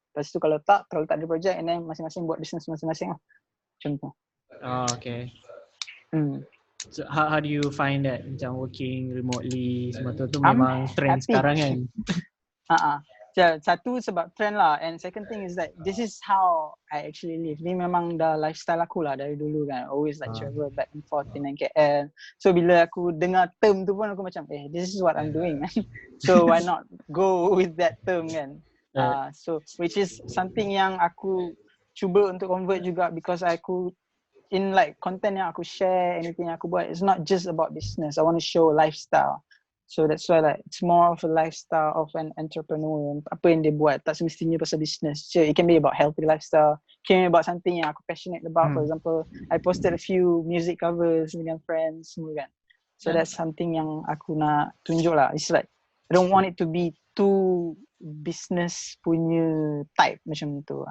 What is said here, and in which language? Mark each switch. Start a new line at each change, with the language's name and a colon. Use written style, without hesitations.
Malay: Lepas tu kalau tak ada project
English: and then
Malay: masing-masing buat business masing-masing lah. Macam tu.
English: Oh, okay. So how do you find that macam working remotely
Malay: semua tu memang trend sekarang kan? Satu sebab trend lah
English: and second thing is that this is how I actually live.
Malay: Ni memang dah lifestyle aku lah dari dulu kan.
English: Always like travel back and forth in KL. So
Malay: bila aku dengar term tu pun aku macam
English: this is what I'm doing man. So why not go with that term kan. So which is something
Malay: yang aku cuba untuk
English: convert juga because aku in like content
Malay: yang aku share, anything yang aku buat,
English: it's not just about business. I want to show lifestyle. So that's why like it's more of a lifestyle of an entrepreneur.
Malay: Apa yang dia buat tak semestinya pasal business.
English: So it can be about healthy lifestyle. It can be about something
Malay: yang aku
English: passionate about. For example, I posted a few music covers
Malay: dengan friends semua kan.
English: So that's something
Malay: yang aku nak tunjuk lah.
English: It's like I don't want it to be too business
Malay: punya type macam tu.